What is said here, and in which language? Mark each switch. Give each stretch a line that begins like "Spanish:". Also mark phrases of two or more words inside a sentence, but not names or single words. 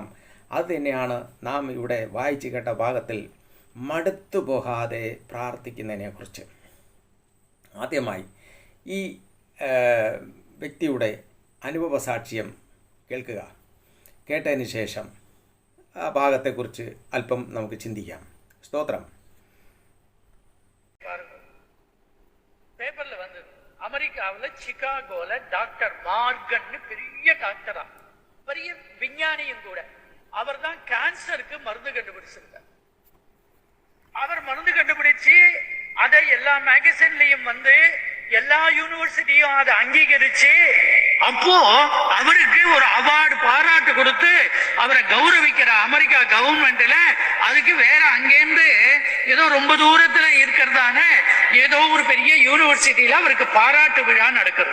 Malayalam: അത് തന്നെയാണ് നാം ഇവിടെ വായിച്ചു കേട്ട ഭാഗത്തിൽ മടുത്തു പോകാതെ പ്രാർത്ഥിക്കുന്നതിനെക്കുറിച്ച്. ആദ്യമായി ഈ വ്യക്തിയുടെ അനുഭവ സാക്ഷ്യം കേൾക്കുക. കേട്ടതിന് ശേഷം ആ ഭാഗത്തെക്കുറിച്ച് അല്പം നമുക്ക് ചിന്തിക്കാം. സ്തോത്രം.
Tamil: பேப்பர்ல வந்து அமெரிக்காவில் சிகாகோல டாக்டர் மார்கன் பெரிய டாக்டரா, பெரிய விஞ்ஞானியும் கூட. அவர் தான் கேன்சருக்கு மருந்து கண்டுபிடிச்சிருந்தார். அவர் மருந்து கண்டுபிடிச்சு அதை எல்லா மேகசின்லயும் வந்து எல்லா யூனிவர்சிட்டியும் அதை அங்கீகரிச்சு அப்போ அவருக்கு ஒரு அவார்டு பாராட்டு கொடுத்து அவரை கௌரவிக்கிற அமெரிக்கா கவர்மெண்ட்ல அதுக்கு வேற அங்கேருந்து ஏதோ ரொம்ப தூரத்துல இருக்கிறதான ஏதோ ஒரு பெரிய யூனிவர்சிட்டியில அவருக்கு பாராட்டு விழா நடக்குது.